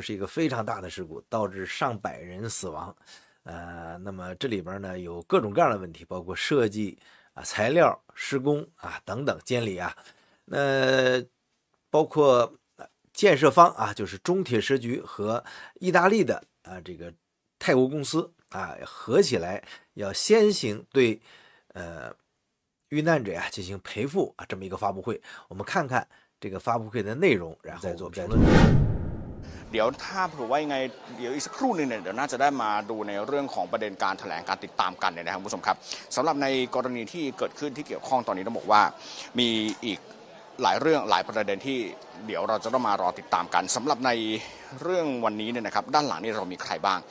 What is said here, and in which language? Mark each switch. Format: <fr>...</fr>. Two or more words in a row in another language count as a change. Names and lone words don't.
<zh>是一个非常大的事故，导致上百人死亡，那么这里边呢有各种各样的问题，包括设计材料、施工等等监理那包括建设方就是中铁时局和意大利的这个泰国公司合起来要先行对遇难者进行赔付这么一个发布会，我们看看这个发布会的内容，然后再做评论。</zh> <th>เดี๋ยวถ้าเผื่อว่ายังไงเดี๋ยวอีกสักครู่หนึ่งเนี่ยเดี๋ยวน่าจะได้มาดูในเรื่องของประเด็นการแถลงการติดตามกันเนี่ยนะครับคุณผู้ชมครับสำหรับในกรณีที่เกิดขึ้นที่เกี่ยวข้องตอนนี้ต้องบอกว่า มีอีกหลายเรื่องหลายประเด็นที่เดี๋ยวเราจะต้องมารอติดตามกันสำหรับในเรื่องวันนี้เนี่ยนะครับด้านหลังนี่เรามีใครบ้าง</th>